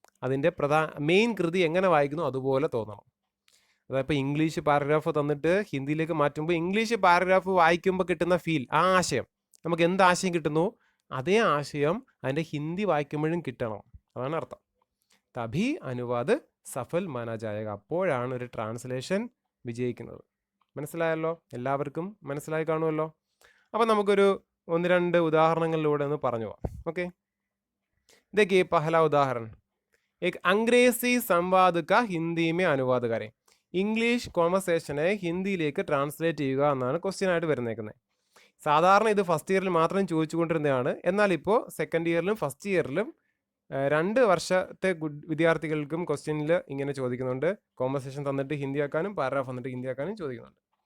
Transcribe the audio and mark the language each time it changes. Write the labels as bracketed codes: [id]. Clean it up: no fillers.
[ml] അതിൻ്റെ മെയിൻ കൃതി എങ്ങനെ വായിക്കുന്നു അതുപോലെ തോന്നണം. അതായത് ഇപ്പോൾ ഇംഗ്ലീഷ് പാരഗ്രാഫ് തന്നിട്ട് ഹിന്ദിയിലേക്ക് മാറ്റുമ്പോൾ ഇംഗ്ലീഷ് പാരഗ്രാഫ് വായിക്കുമ്പോൾ കിട്ടുന്ന ഫീൽ, ആ ആശയം, നമുക്ക് എന്ത് ആശയം കിട്ടുന്നു അതേ ആശയം അതിൻ്റെ ഹിന്ദി വായിക്കുമ്പോഴും കിട്ടണം. അതാണ് അർത്ഥം. [hi] തഭി അനുവാദ് സഫൽ മാനാ ജായേഗ. [ml] അപ്പോഴാണ് ഒരു ട്രാൻസ്ലേഷൻ വിജയിക്കുന്നത്. മനസ്സിലായല്ലോ? എല്ലാവർക്കും മനസ്സിലായി കാണുമല്ലോ? അപ്പം നമുക്കൊരു 1-2 ഉദാഹരണങ്ങളിലൂടെ ഒന്ന് പറഞ്ഞു പോവാം. [hi] ഓക്കെ, देखिए पहला उदाहरण, एक अंग्रेजी संवाद का हिंदी में अनुवाद करें. [ml] ഇംഗ്ലീഷ് കോൺവെർസേഷനെ ഹിന്ദിയിലേക്ക് ട്രാൻസ്ലേറ്റ് ചെയ്യുക എന്നാണ് ക്വസ്റ്റ്യൻ ആയിട്ട് വരുന്നേക്കുന്നത്. സാധാരണ ഇത് ഫസ്റ്റ് ഇയറിൽ മാത്രം ചോദിച്ചുകൊണ്ടിരുന്നതാണ്. എന്നാൽ ഇപ്പോൾ സെക്കൻഡ് ഇയറിലും ഫസ്റ്റ് ഇയറിലും 2 വർഷത്തെ വിദ്യാർത്ഥികൾക്കും ക്വസ്റ്റ്യനിൽ ഇങ്ങനെ ചോദിക്കുന്നുണ്ട്. കോൺവെർസേഷൻ തന്നിട്ട് ഹിന്ദിയാക്കാനും പാരഗ്രാഫ് തന്നിട്ട് ഹിന്ദിയാക്കാനും ചോദിക്കുന്നുണ്ട്.